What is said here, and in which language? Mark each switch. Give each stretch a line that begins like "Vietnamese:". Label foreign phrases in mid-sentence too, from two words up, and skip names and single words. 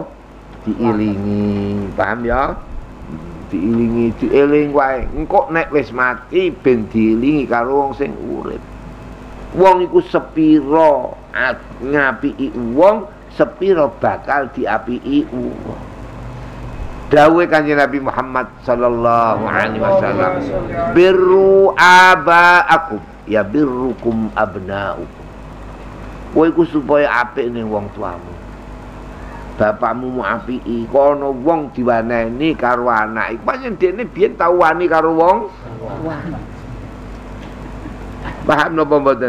Javanese: Diilingi. Paham ya? Diilingi, dieling wae. Engko nek wis mati ben diilingi karo wong sing urip. Wong iku sepiro ngapiki wong, sepiro bakal diapiki wong. Dawuh Kanjeng Nabi Muhammad
Arabic: صلى الله عليه وسلم, برّوا آباءكم يا برّكم أبناؤكم.
Javanese: Kowe iku supaya apik ning wong tuamu. Bapakmu mau apiki, kono wong diwaneni karo anak. Pancen dekne biyen tau wani karo wong tuane. Paham napa mboten?